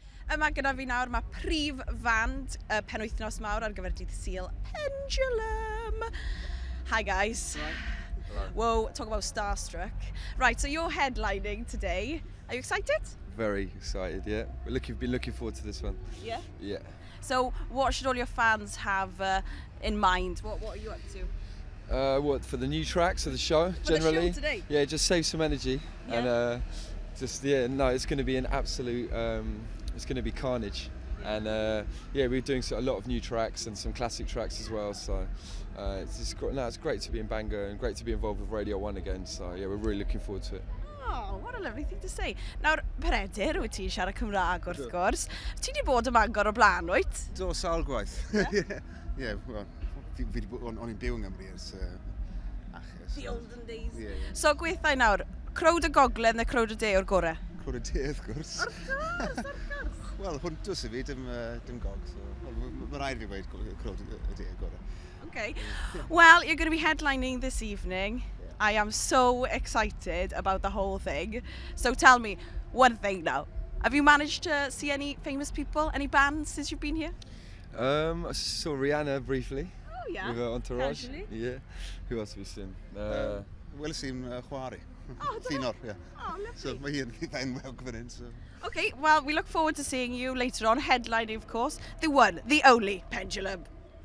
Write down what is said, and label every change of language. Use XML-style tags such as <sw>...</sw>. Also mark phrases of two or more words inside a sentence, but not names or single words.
<cy>yma gyda fi nawr, mae prif fand Penwythnos Mawr ar gyfer dydd Sul, Pendulum.</cy> <en>Hi guys. Hello. Whoa, talk about starstruck. Right, so you're headlining today. Are you excited? Very excited, yeah. We've been looking forward to this one. Yeah? Yeah. So what should all your fans have in mind? What are you up to? What, for the new tracks of the show, generally? For the show today? Yeah, just save some energy. Yeah. And it's going to be an absolute, it's going to be carnage. And yeah, we're doing a lot of new tracks and some classic tracks as well. So it's great to be in Bangor and great to be involved with Radio1 again. So yeah, we're really looking forward to it. Oh, what a lovely thing to say.</en> <cy>Nawr, Peredur, wyt ti'n siarad Cymraeg wrth gwrs. Ti wedi bod ym Mangor o blaen, wyt? Do, sawl gwaith.</cy> <en>Yeah? Yeah, well,</en> <cy>fi wedi bod o'n byw yng Nghymru ers achos.</cy> <en>The olden days. Yeah, yeah.</en> <cy>So gweithio nawr, crowd y gogledd neu crowd y de o'r gorau? Crowd y de, wrth gwrs. Wrth gwrs. Wel, hwntws i fi, dim gog. So, mae rhaid fi weid crowd y de o'r gorau.</cy> <en>Okay. Well, you're going to be headlining this evening. I am so excited about the whole thing. So tell me one thing now. Have you managed to see any famous people, any bands since you've been here? I saw Rihanna briefly. Oh yeah. With her entourage. Casually. Yeah. Who else have we seen?</en> <cy>Wel, sy'n chwari.</cy> <en>Oh, Llenor, yeah. Oh, lovely.</en> <cy>So, mae hi'n enwog fan hyn, so.</cy> <en>Okay, well, we look forward to seeing you later on, headlining, of course, the one, the only Pendulum.</en>